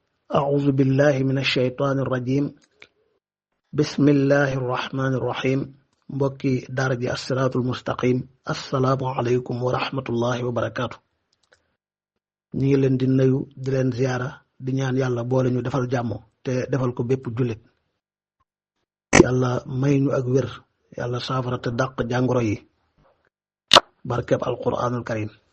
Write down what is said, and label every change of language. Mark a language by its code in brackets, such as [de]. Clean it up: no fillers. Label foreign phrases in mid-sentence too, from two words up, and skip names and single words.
[ar] أعوذ بالله من الشيطان الرجيم بسم الله الرحمن الرحيم [wo] mbokki daara ji [ar] As-Siraatul Mustaqim السلام عليكم ورحمة الله وبركاته. [wo] ñu ngi leen di nuyu di leen ziyaara di ñaan yàlla boole ñu defal jàmm te defal ko bépp jullit. yàlla may ñu ak wér yàlla saafara te dàq jàngoro yi barkeb [ar] القرآن الكريم.